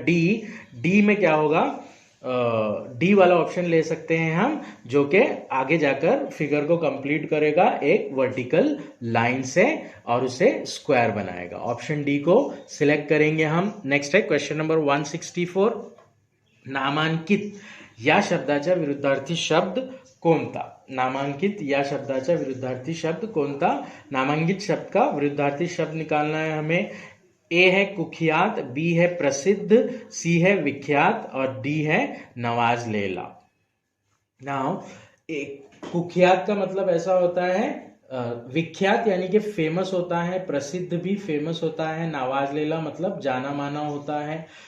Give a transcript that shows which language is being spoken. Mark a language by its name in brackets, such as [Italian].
[Hindi] D, D में क्या होगा? डी वाला ऑप्शन ले सकते हैं हम, जो कि आगे जाकर फिगर को कंप्लीट करेगा एक वर्टिकल लाइन से और उसे स्क्वायर बनाएगा। ऑप्शन डी को सिलेक्ट करेंगे हम। नेक्स्ट है क्वेश्चन नंबर 164। [Marathi] नामांकित या शब्दाचा विरुद्धार्थी शब्द कोणता? नामांकित या शब्दाचा विरुद्धार्थी शब्द कोणता? [Hindi] नामांकित शब्द का विरुद्धार्थी शब्द निकालना है हमें। ए है कुख्यात, बी है प्रसिद्ध, सी है विख्यात और डी है नवाज लेला। नाउ कुख्यात का मतलब ऐसा होता है विख्यात यानी कि फेमस होता है, प्रसिद्ध भी फेमस होता है, नवाजलेला मतलब जाना माना होता है।